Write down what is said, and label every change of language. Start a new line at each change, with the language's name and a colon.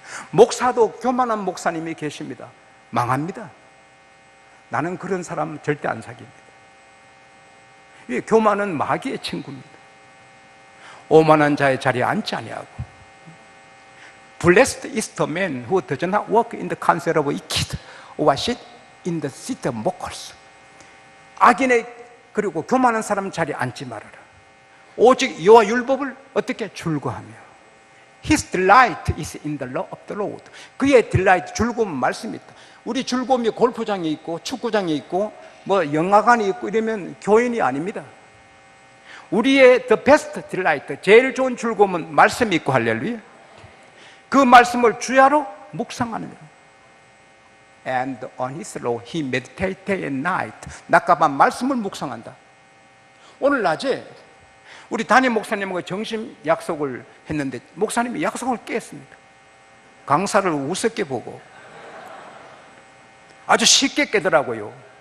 Korean: 목사도 교만한 목사님이 계십니다. 망합니다. 나는 그런 사람 절대 안 사깁니다. 왜? 교만은 마귀의 친구입니다. 오만한 자의 자리에 앉지 아니하고.
English: Blessed is the man who does not walk in the counsel of wicked or sit in the seat of mockers.
Korean: 악인의, 그리고 교만한 사람 자리에 앉지 말아라. 오직 여호와 율법을 어떻게 즐거하며.
English: His delight is in the law of the Lord.
Korean: 그의 delight, 즐거움은 말씀이 있다. 우리 즐거움이 골프장에 있고 축구장에 있고 뭐 영화관에 있고 이러면 교인이 아닙니다. 우리의
English: the best delight,
Korean: 제일 좋은 즐거움은 말씀이 있고, 할렐루야. 그 말씀을 주야로 묵상하는 거예요.
English: And on his law he meditated day and night.
Korean: 낮과 밤 말씀을 묵상한다. 오늘 낮에 우리 담임 목사님과 점심 약속을 했는데 목사님이 약속을 깼습니다. 강사를 우습게 보고 아주 쉽게 깨더라고요.